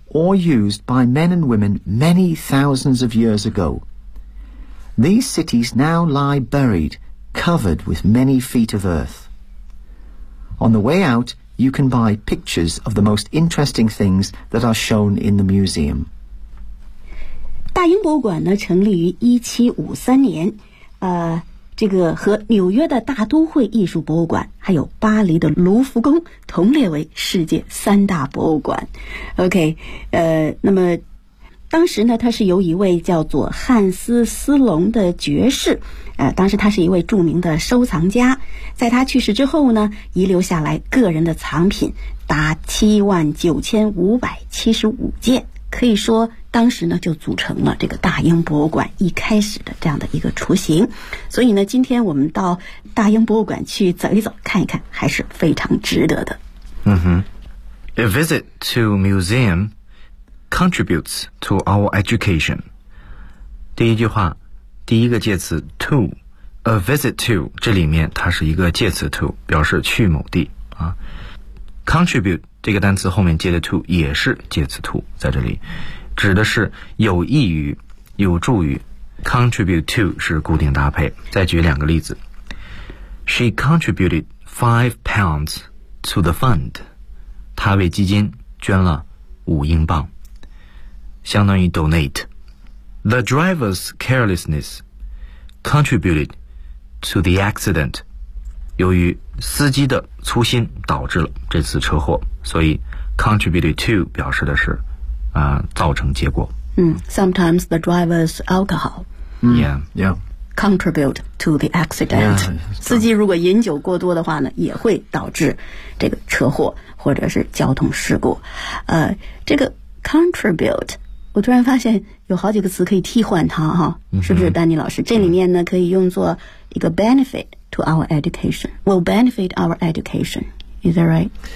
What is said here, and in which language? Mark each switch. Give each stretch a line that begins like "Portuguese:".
English: or used by men and women many thousands of years ago. These cities now lie buried, covered with many feet of earth. On the way out, you can buy pictures of the most interesting things that are shown in the museum.
Chinese: 大英博物馆呢成立于1753年，这个和纽约的大都会艺术博物馆还有巴黎的卢浮宫同列为世界三大博物馆。 OK, 那么当时呢他是由一位叫做汉斯·斯隆的爵士当时他是一位著名的收藏家。在他去世之后呢遗留下来个人的藏品达79575件。可以说当时呢就组成了这个大英博物馆一开始的这样的一个雏形，所以呢今天我们到大英博物馆去走一走看一看还是非常值得的。嗯哼。
English: A visit to museum contributes to our education.
Chinese: 第一句话第一个介词 to,
English: a visit to,
Chinese: 这里面它是一个介词 to, 表示去某地。啊、contribute,这个单词后面接的 to 也是介词 to 在这里指的是有益于有助于 contribute to 是固定搭配再举两个例子
English: She contributed £5 to the fund
Chinese: 她为基金捐了5英镑相当于 donate
English: The driver's carelessness contributed to the accident
Chinese: 由于司机的粗心导致了这次车祸所以 contributed to 表示的是造成结果。
English: Sometimes the driver's alcohol contribute to the accident. Yeah,
Chinese: 司机如果饮酒过多的话呢也会导致这个车祸或者是交通事故。这个 contribute, 我突然发现有好几个词可以替换它哈、啊、是不是丹尼老师、这里面呢可以用作一个
English: benefit to our education, will benefit our education, is that right?